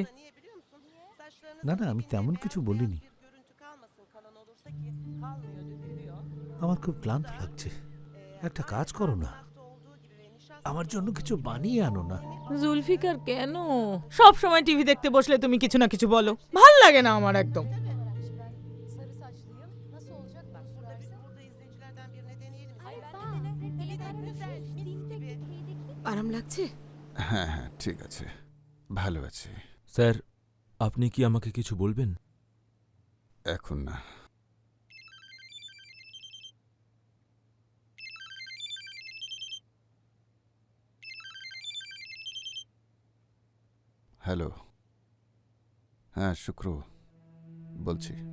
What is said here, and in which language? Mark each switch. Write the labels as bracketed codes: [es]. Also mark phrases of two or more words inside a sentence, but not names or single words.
[bn] না না, আমি তেমন কিছু বলিনি। আমার খুব ক্লান্ত লাগছে, একটা কাজ করো না, আমার জন্য কিছু বানিয়ে আনো না। জুলফিকার, কেন সব সময় টিভি দেখতে বসলে তুমি কিছু না কিছু বলো? ভাল লাগে না আমার একদম। [tr] Sarı saçlıyım. Nasıl olacak bak sürersen. [bn] আরাম লাগছে? হ্যাঁ হ্যাঁ ঠিক আছে, ভালো আছি। স্যার, আপনি কি আমাকে কিছু বলবেন? এখন না। হ্যালো, হ্যাঁ শুক্র বলছি।